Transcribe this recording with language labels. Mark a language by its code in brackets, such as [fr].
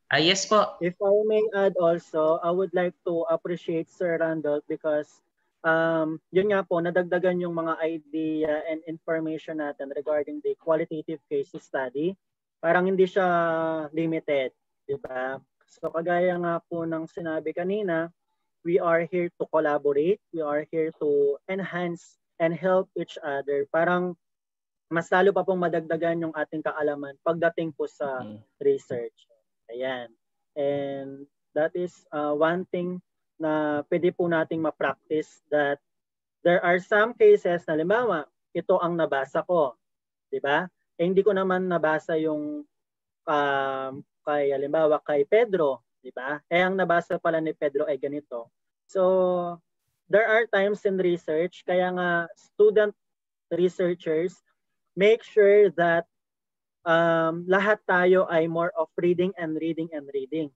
[en] Yes po. If I may add also, I would like to appreciate Sir Randolph because [tl] yun nga po, nadagdagan yung mga [en] idea and information natin regarding the qualitative case study. [tl] Parang hindi siya limited, di ba? So kagaya nga po ng sinabi kanina, [en] we are here to collaborate, we are here to enhance and help each other. [tl] Parang mas lalo pa pong madagdagan yung ating kaalaman pagdating po sa research. Ayan. [en] And that is one thing [tl] na pwede po nating ma-practice, [en] that there are some cases [tl] na halimbawa, ito ang nabasa ko. Diba? Hindi ko naman nabasa yung halimbawa kay Pedro. Diba? Ang nabasa pala ni Pedro ay ganito. [en] So, there are times in research, [tl] kaya nga [en] student researchers make sure that [tl] lahat tayo ay [en] more of reading and reading and reading.